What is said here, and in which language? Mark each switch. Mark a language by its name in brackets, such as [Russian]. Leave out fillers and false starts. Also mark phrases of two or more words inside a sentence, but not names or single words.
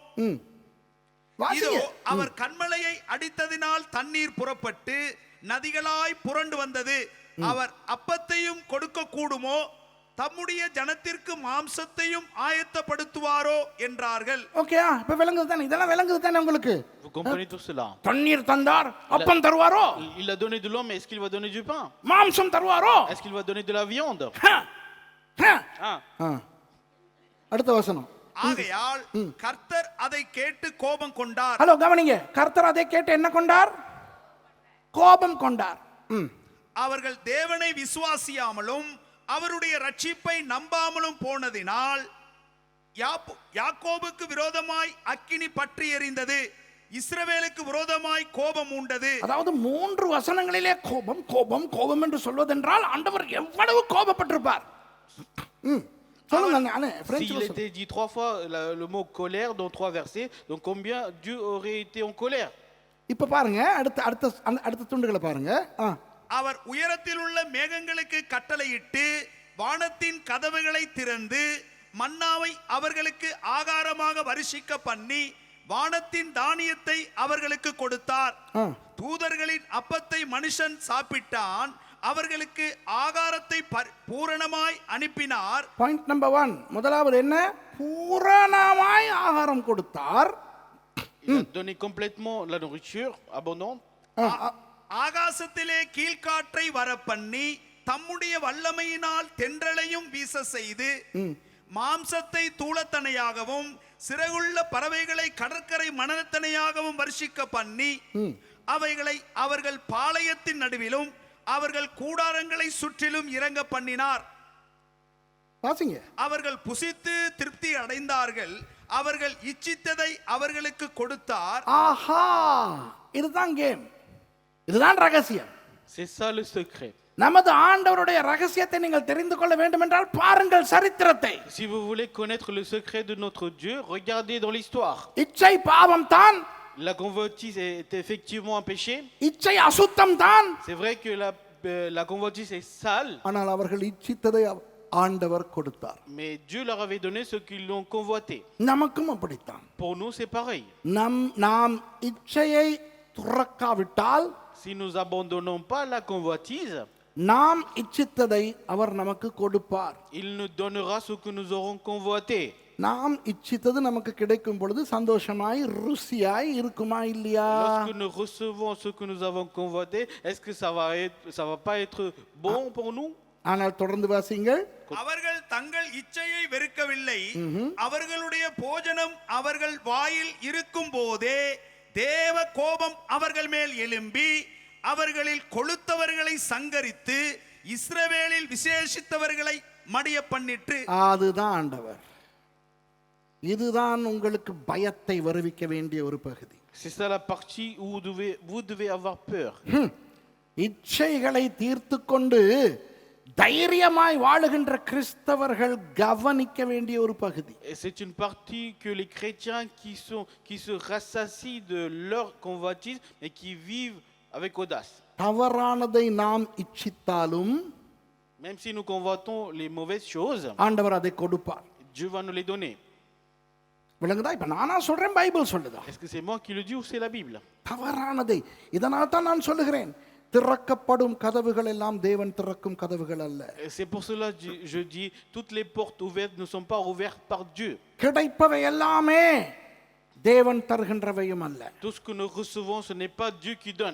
[Tamil] இதோ அவர் கண்மலையை அடித்ததினால் தண்ணீர் புறப்பட்டு நதிகளாய் புரண்டு வந்தது. அவர் அப்பத்தையும் கொடுக்க கூடுமோ? தம்முடைய ஜனத்திற்கு மாம்சத்தையும் ஆயத்தப்படுத்துவாரோ என்றார்கள். ஓகே. இப்ப விளங்குது தானே, இதெல்லாம் விளங்குது தானே உங்களுக்கு? [French] Vous comprenez tout cela? [Tamil] தண்ணீர் தந்தார், அப்பம் தருவாரோ? [French] Il a donné de l'eau, mais est-ce qu'il va donner du pain? [Tamil] மாம்சம் தருவாரோ? [French] Est-ce qu'il va donner de la viande? [Tamil] அடுத்த வசனம். ஆகையால் கர்த்தர் அதை கேட்டு கோபம் கொண்டார். ஹலோ கவனிங்க, கர்த்தர் அதை கேட்டு என்ன கொண்டார்? கோபம் கொண்டார். அவர்கள் தேவனை விசுவாசியாமலும் அவருடைய ரட்சிப்பை நம்பாமலும் போனதினால் யாக்கோபுக்கு விரோதமாய் அக்கினி பற்றி எரிந்தது, இஸ்ரவேலுக்கு விரோதமாய் கோபம் உண்டது. அதாவது 3 வசனங்களிலே கோபம் கோபம் கோபம் என்று சொல்வதென்றால் ஆண்டவர் எவ்வளவு கோபப்பட்டிருப்பார். [French] S'il était dit 3 fois le mot colère dans 3 versets, donc combien Dieu aurait été en colère? [Tamil] இப்ப பாருங்க, அடுத்த துண்டுகளை பாருங்க. அவர் உயரத்தில் உள்ள மேகங்களுக்கு கட்டளையிட்டு வானத்தின் கதவுகளை திறந்து மன்னாவை அவர்களுக்கு ஆகாரமாக வருஷிக்க பண்ணி வானத்தின் தானியத்தை அவர்களுக்கு கொடுத்தார். தூதர்களின் அப்பத்தை மனுஷன் சாப்பிட்டான், அவர்களுக்கு ஆகாரத்தை பூரணமாய் அனுப்பினார். [English] point number 1, [Tamil] முதலாவது என்ன? பூரணமாய் ஆகாரம் கொடுத்தார். [French] Il a donné complètement la nourriture abondante. [Tamil] ஆகாசத்திலே கீழ்காற்றை வர பண்ணி தம்முடைய வல்லமையினால் தென்றலையும் வீச செய்து மாம்சத்தை தூளத்தனையாகவும் சிறகுள்ள பறவைகளை கடற்கரை மணலத்தனையாகவும் வருஷிக்க பண்ணி அவைகளை அவர்கள் பாளையத்தின் நடுவிலும் அவர்கள் கூடாரங்களை சுற்றிலும் இறங்க பண்ணினார். அவர்கள் புசித்து திருப்தி அடைந்தார்கள், அவர்கள் இச்சித்ததை அவர்களுக்கு கொடுத்தார். ஆஹா, இதுதான் கேம், இதுதான் ரகசியம். [French] C'est ça le secret. [Tamil] நமது ஆண்டவருடைய ரகசியத்தை நீங்கள் தெரிந்து கொள்ள வேண்டும் என்றால் பாருங்கள் சரித்திரத்தை. [French] Si vous voulez connaître le secret de notre Dieu, regardez dans l'histoire. [Tamil] இச்சை பாவம் தான். [French] La convoitise est effectivement un péché. [Tamil] இச்சை அசுத்தம் தான். [French] C'est vrai que la convoitise est sale. [Tamil] ஆனால் அவர்கள் இச்சித்ததை ஆண்டவர் கொடுத்தார். [French] Mais Dieu leur avait donné ce qu'ils l'ont convoité. [Tamil] நமக்கும் அப்படித்தான். [French] Pour nous c'est pareil. [Tamil] நாம் இச்சையை துறக்காவிட்டால், [French] si nous abandonnons pas la convoitise, [Tamil] நாம் இச்சித்ததை அவர் நமக்கு கொடுப்பார். [French] il nous donnera ce que nous aurons convoité. [Tamil] நாம் இச்சித்தது நமக்கு கிடைக்கும் பொழுது சந்தோஷமாய் ருசியாய் இருக்குமா இல்லையா? [French] Lorsque nous recevons ce que nous avons convoité, est-ce que ça va pas être bon pour nous? [Tamil] ஆனால் தொடர்ந்து வாசிங்கள். அவர்கள் தங்கள் இச்சையை வெறுக்கவில்லை. அவர்களுடைய போஜனம் அவர்கள் வாயில் இருக்கும் போதே தேவ கோபம் அவர்கள் மேல் எழும்பி அவர்களில் கொழுத்தவர்களை சங்கரித்து இஸ்ரவேலில் விசேஷித்தவர்களை மடிய பண்ணிட்டு. அதுதான் ஆண்டவர். இதுதான் உங்களுக்கு பயத்தை வருவிக்க வேண்டிய ஒரு பகுதி. [French] C'est ça la partie où vous devez avoir peur. [Tamil] இச்சைகளை தீர்த்து கொண்டு தைரியமாய் வாழுகின்ற கிறிஸ்தவர்கள் கவனிக்க வேண்டிய ஒரு பகுதி. [French] Et c'est une partie que les chrétiens qui se rassasient de leur convoitise et qui vivent avec audace. [Tamil] தவறானதை நாம் இச்சித்தாலும் [French] Même si nous convoitons les mauvaises choses, [Tamil] ஆண்டவர் அதை கொடுப்பார். [French] Dieu va nous les donner. [Tamil] விளங்குதா? இப்ப நானா சொல்றேன், பைபிள் சொல்லுதா? [French] Est-ce que c'est moi qui le dis ou c'est la Bible? [Tamil] தவறானதை. இதனால் தான் நான் சொல்லுகிறேன், திறக்கப்படும் கதவுகள் எல்லாம் தேவன் திறக்கும் கதவுகள் அல்ல. [French] C'est pour cela que je dis toutes les portes ouvertes ne sont pas ouvertes par Dieu. [Tamil] கிடைப்பவை எல்லாமே தேவன் தருகின்றவையும் அல்ல. [French] Tout ce que nous recevons, ce n'est pas Dieu qui donne.